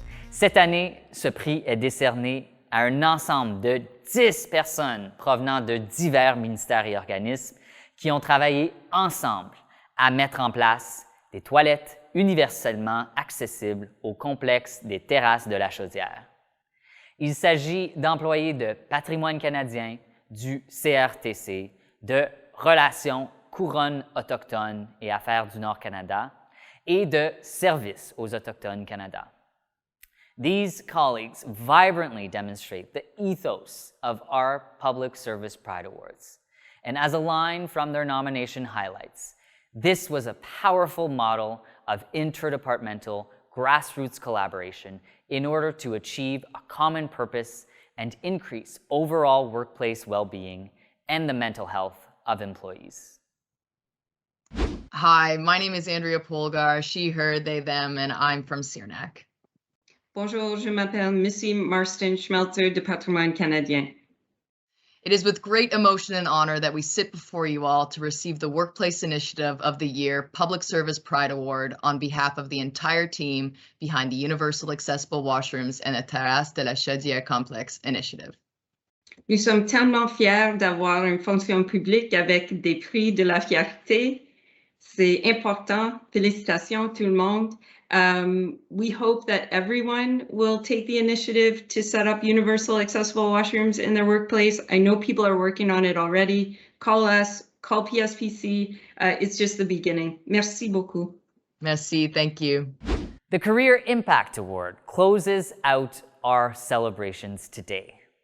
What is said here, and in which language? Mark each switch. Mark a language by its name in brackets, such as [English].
[French] Cette année, ce prix est décerné à un ensemble de 10 personnes provenant de divers ministères et organismes qui ont travaillé ensemble à mettre en place des toilettes universellement accessibles au complexe des terrasses de la Chaudière. Il s'agit d'employés de Patrimoine canadien, du CRTC, de Relations Couronne autochtones et Affaires du Nord-Canada et de Services aux Autochtones Canada. [English] These colleagues vibrantly demonstrate the ethos of our Public Service Pride Awards. And as a line from their nomination highlights, this was a powerful model of interdepartmental grassroots collaboration in order to achieve a common purpose and increase overall workplace well-being and the mental health of employees. Hi, my name is Andrea Polgar, she, her, they, them, and I'm from Searnac. [French] Bonjour, je m'appelle Missy Marston-Schmelzer de Patrimoine Canadien. [English] It is with great emotion and honor that we sit before you all to receive the Workplace Initiative of the Year Public Service Pride Award on behalf of the entire team behind the Universal Accessible Washrooms and the Terrasse de la Chaudière Complex initiative. [French] Nous sommes tellement fiers d'avoir une fonction publique avec des prix de la fierté. C'est important. Félicitations tout le monde. [English] We hope that everyone will take the initiative to set up universal accessible washrooms in their workplace. I know people are working on it already. Call us, call PSPC. It's just the beginning. [French] Merci beaucoup. Merci, [English] thank you. The Career Impact Award closes out our celebrations today.